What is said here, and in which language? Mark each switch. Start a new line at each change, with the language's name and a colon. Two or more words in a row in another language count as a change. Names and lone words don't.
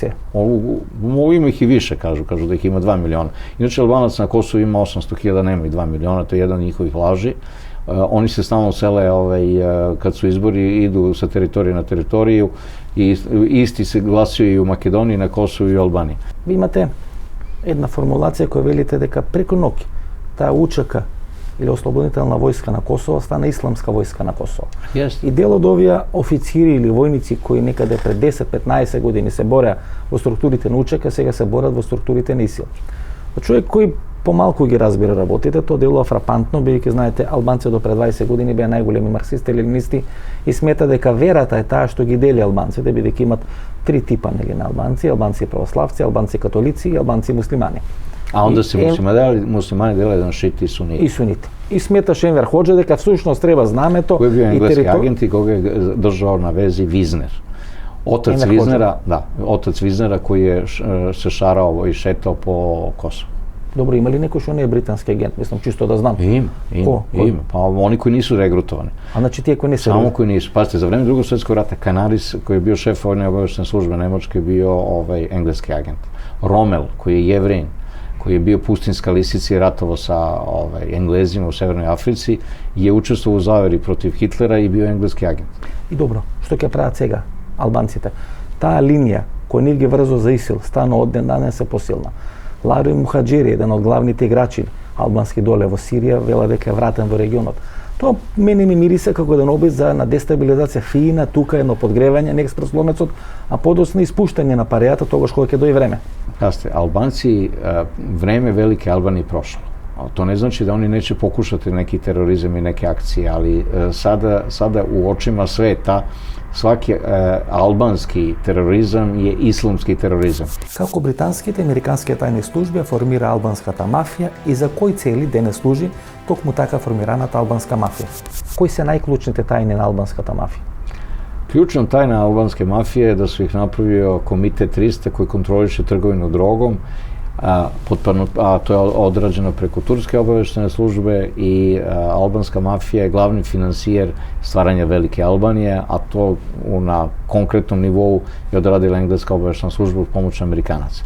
Serbian: Ima ih i više, kažu da ih ima 2 miliona. Inače, Albanac na Kosovu ima 800.000, nema i 2 miliona, to je jedan od njihovih laži. Oni se stalno sele, kad su izbori, idu sa teritorije na teritoriju i isti se glasuju i u Makedoniji, na Kosovu i u Albaniji.
Macedonian: Ви имате една формулација која велите дека преко ноќ таа УЧК или Ослободителна војска на Косово стана исламска војска на Косово. Yes. И дел од овие официри или војници кои некаде пред 10-15 години се бореа во структурите на УЧК, сега се борат во структурите на ИСИЛ. Човек кој помалку ги разбира работите, тоа делува фрапантно, бидејќи знаете, албанци до пред 20 години беа најголеми марксисти, ленинисти и смета дека верата е таа што ги дели албанците, бидејќи имат 3 типа на албанци: албанци православци, албанци католици и албанци муслимани.
Serbian: A onda se muslimani delaju na šiti i suniti. И suniti.
Macedonian: И сметаше Енвер Хоџа дека всушност треба знамето
Serbian: Кој е енглески агент и кога е држал на вези Визнер. Otac Viznera koji je se šarao i šetao po Kosovu. Dobro, ima li neko što ne je britanski agent? Mislim, čisto da znam. Ima. Pa oni koji nisu regrutovani. A znači ti koji nisu Samo koji nisu. Pazite, za vreme Drugog svjetskog rata Canaris, koji je bio šef vojne obavještajne službe Nemačke, je bio engleski agent. Rommel, koji je Jevrin, koji je bio pustinska lisica i ratovao sa Englezima u Severnoj Africi, je učestvovao u zaveri protiv Hitlera i bio engleski agent.
Macedonian: И добро, што ќе прават сега албанците? Таа линија која нив ги врзува за ИСИЛ стана од ден данес се посилна. Лари Мухаџири, еден од главните играчи албански доле во Сирија, вела дека е вратен во регионот. Тоа мене ми мириса како еден обид на дестабилизација фина, тука едно подгревање на експресломецот, а подоцна испуштање на парејата тогаш кога ќе дојде време.
Serbian: Пазите, Албанци, време Велike Albanije prošlo. To ne znači da oni neće pokušati neki terorizam i neke akcije, ali sada u očima sveta svaki albanski terorizam je islamski terorizam.
Macedonian: Како британските и американските тајни служби формира албанската мафија и за кои цели денес служи токму така формираната албанска мафија? Кои се најклучните тајни на албанската мафија?
Serbian: Ključna tajna albanske mafije je da su ih napravio Komitet 300 koji kontroliše trgovinu drogom, a to je odrađeno preko turske obaveštene službe i albanska mafija je glavni finansijer stvaranja Velike Albanije, a to na konkretnom nivou je odradila engleska obaveštena služba uz pomoć Amerikanaca.